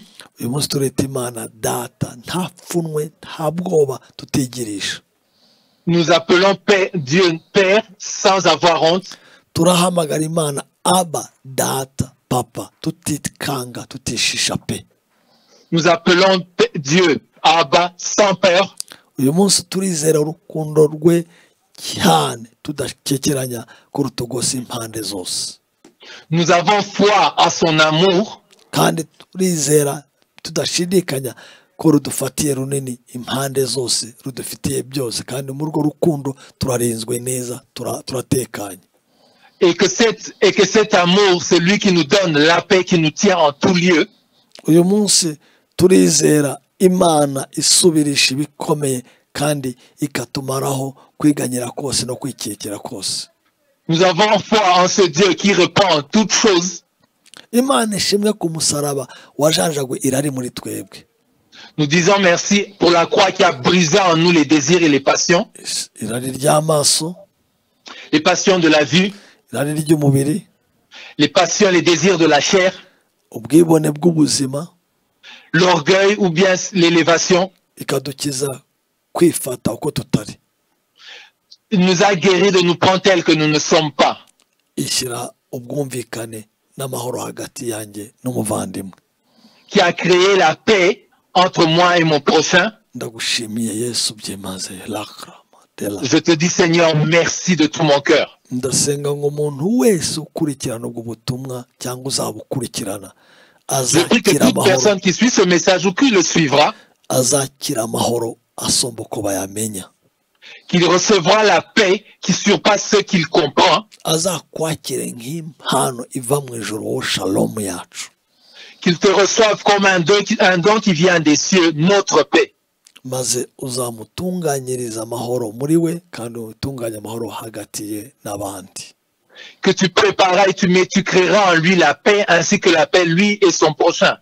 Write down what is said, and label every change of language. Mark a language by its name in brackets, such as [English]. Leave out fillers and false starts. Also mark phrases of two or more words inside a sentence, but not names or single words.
[Kinyarwanda] Uyu munsi tureta Imana data, nta pfunwe, nta bwoba tutigirisha. [French] Nous appelons Dieu Père sans avoir honte. [Kinyarwanda] Turahamagara Imana Aba, data, papa, tutikanga, tutishisha pe. [French] Nous appelons Dieu Abba sans peur. [Kinyarwanda] Uyu munsi turizera urukundo rwe cyane tudakekeranya kurutogosa impande zose. [French] Nous avons foi à son amour. [Kinyarwanda] Kandi turizera tudashidikanya ko rudufatiye runini impande zose, rudufitiye byose, kandi muri urwo rukundo turarinzwe neza, turatekanye. [French] Et que cet amour, c'est lui qui nous donne la paix, qui nous tient en tout lieu. [Kinyarwanda] Uyu munsi turizera Imana isubirisha ibikomeye kandi ikatumaraho kwiganyira kose no kwikekera kose. [French] Nous avons foi en ce Dieu qui répand toutes choses. [Kinyarwanda] Imana ishimwe ku musaraba wajanjagwe irari muri twebwe. [French] Nous disons merci pour la croix qui a brisé en nous les désirs et les passions. [Kinyarwanda] Irari ry'amaso, [French] les passions de la vue, [Kinyarwanda] irari ry'umubiri, [French] les passions, les désirs de la chair, [Kinyarwanda] ubwibone bw'ubuzima, [French] l'orgueil ou bien l'élévation. [Kinyarwanda] Ikadukiza kwifata uko tutari. [French] Il nous a guéris de nous prendre tels que nous ne sommes pas. [Kinyarwanda] Ishyira ubwumvikane n'amahoro hagati yanjye n'umuvandimwe. [French] Qui a créé la paix entre moi et mon prochain. [Kinyarwanda] Ndagushimiye Yesu byimaze lakra. [French] Je te dis Seigneur, merci de tout mon cœur. [Kinyarwanda] Ndasenga ngo umuntu wese ukurikirana ubwo butumwa cyangwa uzabukurikirana [French] je prie que toute personne qui suit ce message ou qui le suivra, [Kinyarwanda] azakira amahoro asomba uko bayamenya, [French] qu'il recevra la paix qui surpasse ce qu'il comprend, [Kinyarwanda] azakwakire nk'impano iva mu ijuru wo shalom yacu, [French] qu'il te reçoive comme un don qui vient des cieux, notre paix. [Kinyarwanda] Maze uzamutunganyiriza amahoro muri we kandi utunganye amahoro hagati ye n'abandi. [French] Que tu prépareras et tu créeras en lui la paix ainsi que la paix lui et son prochain.